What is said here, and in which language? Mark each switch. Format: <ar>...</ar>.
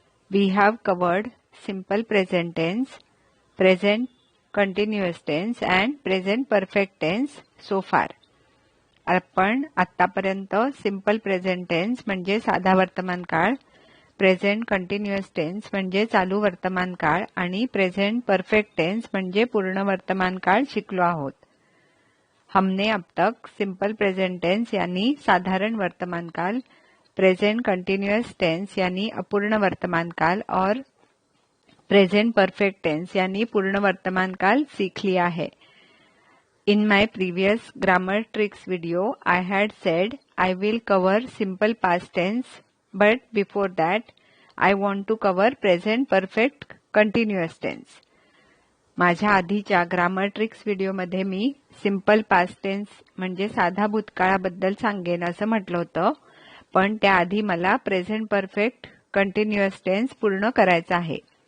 <en>We have covered simple present tense, present continuous tense and present perfect tense so far.</en> <mr>आपण आतापर्यंत simple present tense म्हणजे साधा वर्तमान काळ, प्रेझेंट कंटिन्युअस टेन्स म्हणजे चालू वर्तमान काळ आणि प्रेझेंट परफेक्ट टेन्स म्हणजे पूर्ण वर्तमान काळ शिकलो आहोत.</mr> <hi>हमने अब तक सिंपल प्रेजेंट टेंस यानी साधारण वर्तमान काल, प्रेजेंट कंटिन्यूअस टेंस यानी अपूर्ण वर्तमान काल और प्रेजेंट परफेक्ट टेंस यानी पूर्ण वर्तमान काल सीख लिया है.</hi> <en>In my previous grammar tricks video, I had said I will cover simple past tense, but before that, I want to cover present perfect continuous tense.</en> <mr>माझ्या आधीच्या ग्रामर ट्रिक्स व्हिडिओमध्ये मी simple past tense म्हणजे साधा भूतकाळाबद्दल सांगेन असं म्हटलं होतं, पण त्याआधी मला प्रेझेंट परफेक्ट कंटिन्युअस टेन्स पूर्ण करायचा आहे.</mr>